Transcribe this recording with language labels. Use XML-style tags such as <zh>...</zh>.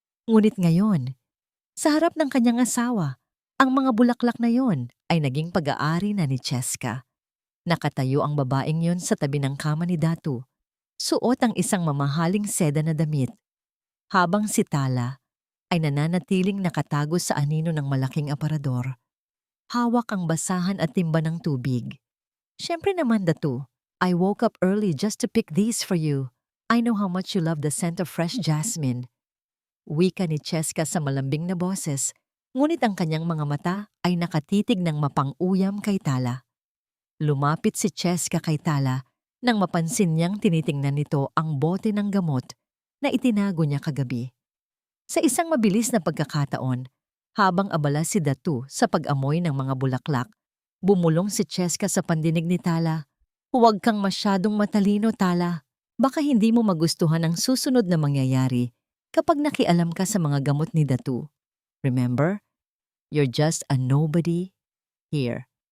<tl>Ngunit ngayon, sa harap ng kanyang asawa, ang mga bulaklak na yon ay naging pag-aari na ni Cheska. Nakatayo ang babaeng yon sa tabi ng kama ni Datu, suot ang isang mamahaling seda na damit, habang si Tala ay nananatiling nakatago sa anino ng malaking aparador. Hawak ang basahan at timba ng tubig. Siyempre naman,</tl> <en>Datu, I woke up early just to pick these for you. I know how much you love the scent of fresh jasmine.</en> <tl>Wika ni Cheska sa malambing na boses, ngunit ang kanyang mga mata ay nakatitig ng mapang-uyam kay Tala. Lumapit si Cheska kay Tala nang mapansin niyang tinitingnan nito ang bote ng gamot na itinago niya kagabi. Sa isang mabilis na pagkakataon, habang abala si Datu sa pag-amoy ng mga bulaklak, bumulong si Cheska sa pandinig ni Tala. Huwag kang masyadong matalino, Tala. Baka hindi mo magustuhan ang susunod na mangyayari kapag nakialam ka sa mga gamot ni Datu.</tl> <en>Remember, you're just a nobody here.</en>